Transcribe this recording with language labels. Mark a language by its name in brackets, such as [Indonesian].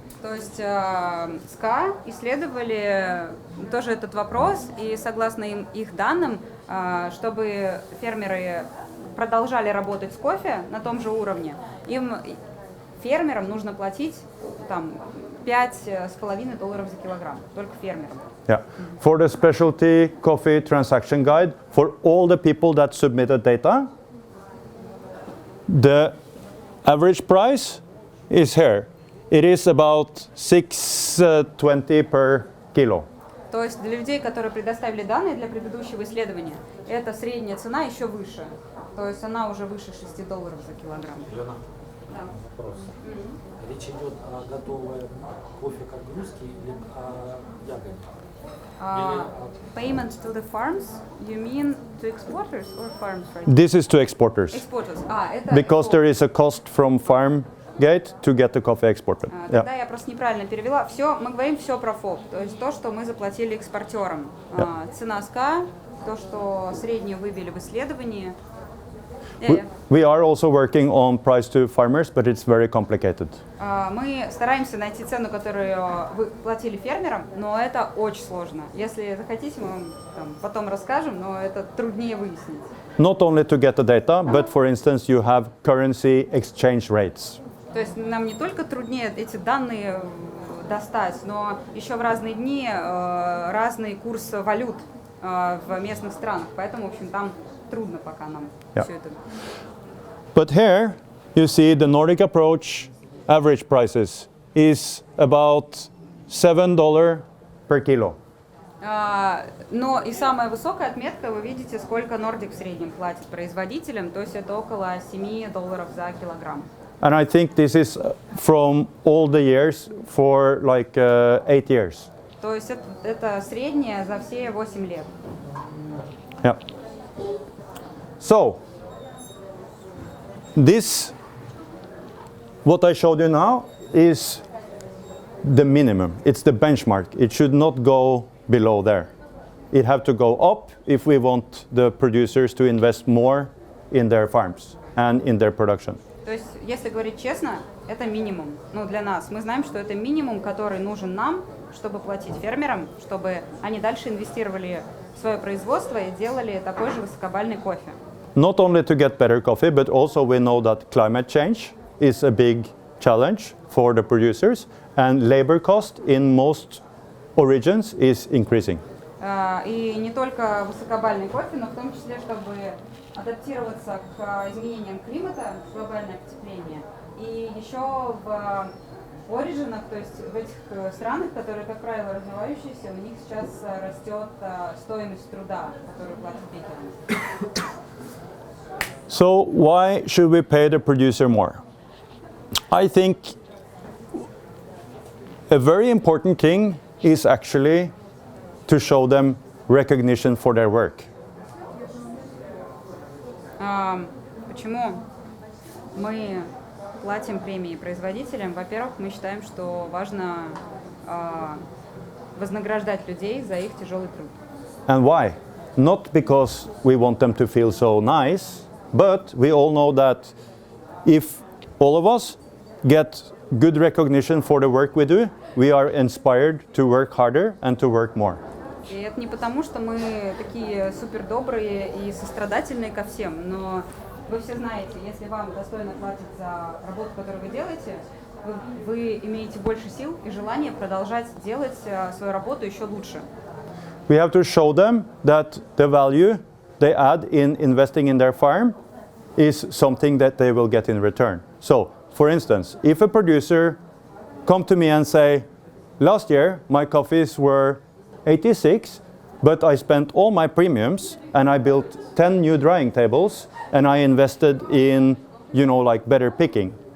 [Russian] То есть СКА исследовали тоже этот вопрос, и согласно их данным, чтобы фермеры продолжали работать с кофе на том же уровне, фермерам нужно платить там $5,5 за килограмм, только фермерам. [English] Yeah. For the specialty coffee transaction guide, for all the people that submitted data, the average price is here. It is about $6.20 per kilo. [Russian] То есть для людей, которые предоставили данные для предыдущего исследования, эта средняя цена еще выше. То есть она уже выше $6 за килограмм. Альона, Да. вопрос. Речь идет о готовом кофе как грузки или о ягоде? [English] Payment to the farms, you mean to exporters or farms? Right? This is to exporters. Exporters. [Russian] Это [English] Because there is a cost from farm gate to get the coffee exported. [Russian] Тогда я просто неправильно перевела. Мы говорим все про ФОП, то есть то, что мы заплатили экспортерам. Цена СКА, то, что среднюю выбили в исследовании. [English] We are also working on price to farmers, but it's very complicated. [Russian] Мы стараемся найти цену, которую вы платили фермерам, но это очень сложно. Если захотите, мы вам потом расскажем, но это труднее выяснить. [English] Not only to get the data, but for instance, you have currency exchange rates. [Russian] То есть нам не только труднее эти данные достать, но еще в разные дни разный курс валют в местных странах. Поэтому, в общем, там трудно пока нам все это. [English] But here you see the Nordic Approach average prices is about $7 per kilo. [Russian] Но и самая высокая отметка, вы видите, сколько Nordic в среднем платит производителям, то есть это около $7 за килограмм. [English] And I think this is from all the years for like 8 years. [Russian] То есть это среднее за все 8 лет. [English] Yeah. So, this, what I showed you now, is the minimum. It's the benchmark. It should not go below there. It have to go up if we want the producers to invest more in their farms and in their production. [Russian] То есть, если говорить честно, это минимум. Ну, для нас. Мы знаем, что это минимум, который нужен нам, чтобы платить фермерам, чтобы они дальше инвестировали в свое производство и делали такой же высокобальный кофе. [English] Not only to get better coffee, but also we know that climate change is a big challenge for the producers, and labor cost in most origins is increasing. [Russian] И не только высокобальный кофе, но в том числе, чтобы адаптироваться к изменениям климата, глобальное потепление. И еще в оригинах, то есть в этих странах, которые, как правило, развивающиеся, у них сейчас растет стоимость труда, которую платят пекеры. [English] So why should we pay the producer more? I think a very important thing is actually to show them recognition for their work. [Russian] Почему мы платим премии производителям? Во-первых, мы считаем, что важно вознаграждать людей за их тяжелый труд. [English] And why? Not because we want them to feel so nice, but we all know that if all of us get good recognition for the work we do, we are inspired to work harder and to work more. [Russian] И это не потому, что мы такие супер добрые и сострадательные ко всем, но вы все знаете, если вам достойно платят за работу, которую вы делаете, вы имеете больше сил и желания продолжать делать свою работу еще лучше. [English] We have to show them that the value they add in investing in their farm is something that they will get in return. So, for instance, if a producer come to me and say, last year my coffees were 86, but I spent all my premiums and I built 10 new drying tables and I invested in, like better picking.